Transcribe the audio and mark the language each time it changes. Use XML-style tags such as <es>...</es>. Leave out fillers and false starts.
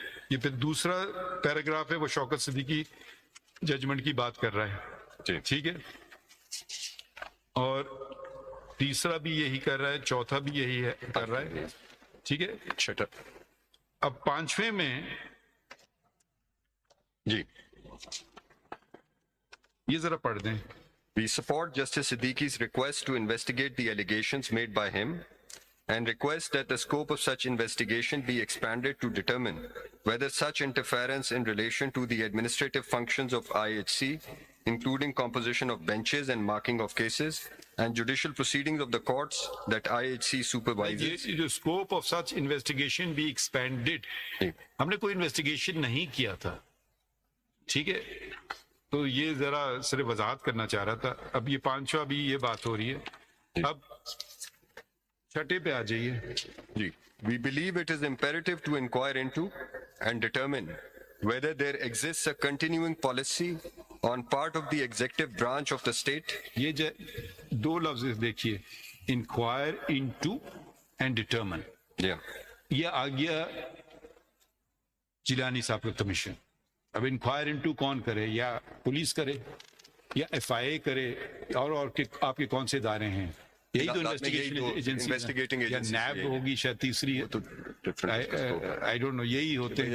<ur>یہ پھر دوسرا پیراگراف ہے وہ شوکت صدیقی ججمنٹ کی بات کر رہا ہے, ٹھیک ہے, اور تیسرا بھی یہی کر رہا ہے, چوتھا بھی یہی ہے کر رہا ہے, ٹھیک ہے. چھٹا اب پانچویں میں جی یہ ذرا پڑھ دیں.</ur> <en>We support Justice Siddiqui's request to investigate the allegations made by him and request that the scope of such investigation be expanded to determine whether such interference in relation to the administrative functions of IHC, including composition of benches and marking of cases, and judicial proceedings of the courts that IHC supervises.</en> <ur>یہ جو</ur> <en>scope of such investigation be expanded,</en> <ur>ہم نے کوئی investigation نہیں کیا تھا, ٹھیک ہے, تو یہ ذرا صرف وضاحت کرنا چاہ رہا تھا. اب یہ پانچواں بھی یہ بات ہو رہی ہے. اب چھٹے پہ آ جائیے جی.</ur> <en>We believe it is imperative to inquire into and determine whether there exists a continuing policy on part of the executive branch of the state.</en> <ur>یہ دو لفظ دیکھیے,</ur> <en>inquire into and determine.</en> <ur>یہ آ گیا جیلانی صاحب کا کمیشن. اب انکوائر انٹو کون کرے, یا پولیس کرے یا ایف آئی اے کرے, اور آپ کے کون سے ادارے ہیں, یہی تو انویسٹیگیشن ایجنسی, یا نیب ہوگی شاید تیسری,</ur> <en>I don't know,</en> <ur>یہی ہوتے ہیں</ur>